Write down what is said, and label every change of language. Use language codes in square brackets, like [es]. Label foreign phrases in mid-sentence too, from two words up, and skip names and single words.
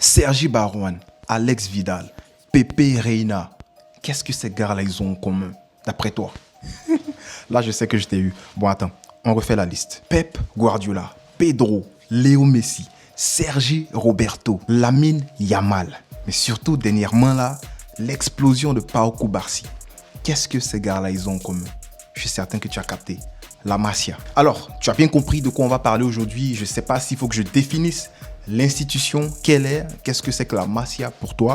[fr] Sergi Barjuan, Alex Vidal, Pepe Reina. Qu'est-ce que ces gars-là, ils ont en commun, d'après toi? Là, je sais que je t'ai eu. Bon, attends, on refait la liste. Pep Guardiola, Pedro, Léo Messi, Sergi Roberto, Lamine Yamal. Mais surtout, dernièrement, là, l'explosion de Pau Cubarsí. Qu'est-ce que ces gars-là, ils ont en commun? Je suis certain que tu as capté. La Masia. Alors, tu as bien compris de quoi on va parler aujourd'hui. Je ne sais pas s'il faut que je définisse l'institution, quelle est, qu'est-ce que c'est que la Masia pour toi.